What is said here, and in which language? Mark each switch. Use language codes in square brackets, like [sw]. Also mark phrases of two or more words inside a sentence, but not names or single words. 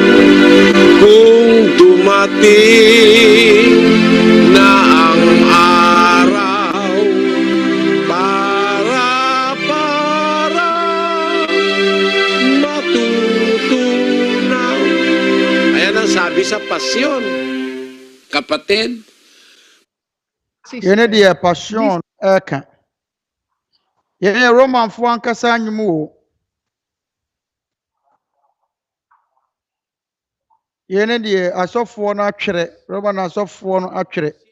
[tl] Kung dumating na ang araw para matutunaw. Ayan ang sabi sa pasyon, kapatid. [ak] Yɛne deɛ passion ɛka. Yɛne Romanfoɔ ankasa nnwom o. Yɛne deɛ asɔfoɔ no atwerɛ, Roman asɔfoɔ no atwerɛ.